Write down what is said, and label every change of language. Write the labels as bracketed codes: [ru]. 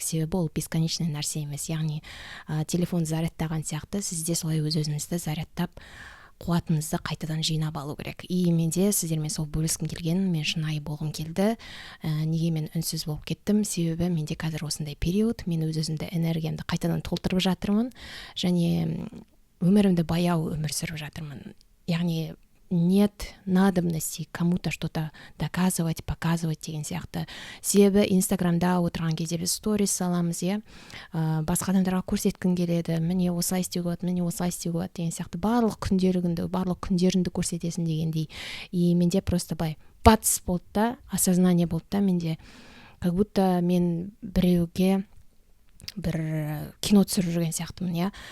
[kk] Себебі ол бесконечный нәрсе емес. Яғни телефон зарядтаған сияқты, сізде солай өз-өзіңізді зарядтап, қуатыңызды қайтадан жинап алу керек. И менде сіздермен сол бөліскім келген, мен шынайы болғым келді. Неге мен үнсіз болып кеттім? Себебі менде қазір осындай период, мен өз-өзімді энергиямды қайтадан толтырып жатырмын, және өмірімді баяу өмір сүріп жатырмын. Яғни [ru] нет надобности кому-то что-то доказывать, показывать [kk] деген сияқты. Себебі инстаграмда отырған кезде біз сторис саламыз, иә, басқа адамдарға көрсеткің келеді, міне осылай істеуге болады деген сияқты. Барлық күндеріңді көрсетесің дегендей. И менде [ru] просто бац [kk] болды да, осознание болды да, менде [ru] как будто [kk] мен біреуге бір кино түсіріп жүрген сияқтымын, иә.